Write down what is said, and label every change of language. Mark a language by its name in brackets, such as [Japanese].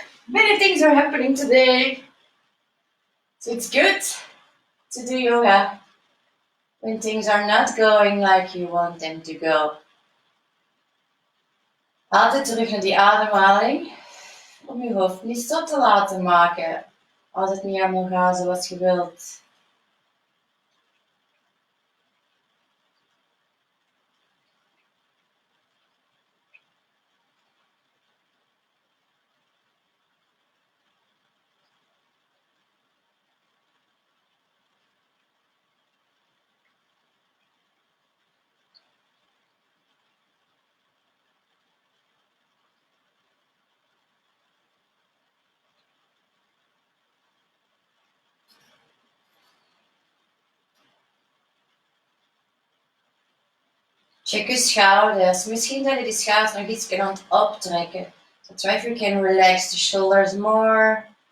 [English] Many things are happening today. So it's good to do yoga when things are not going like you want them to go. [Dutch] Altijd terug naar die ademhaling. Om je hoofd niet zo te laten maken als het niet allemaal gaat zoals je wilt. Check je schouders. Misschien zijn die schouders nog iets aan het optrekken. [English] So try if you can relax the shoulders more.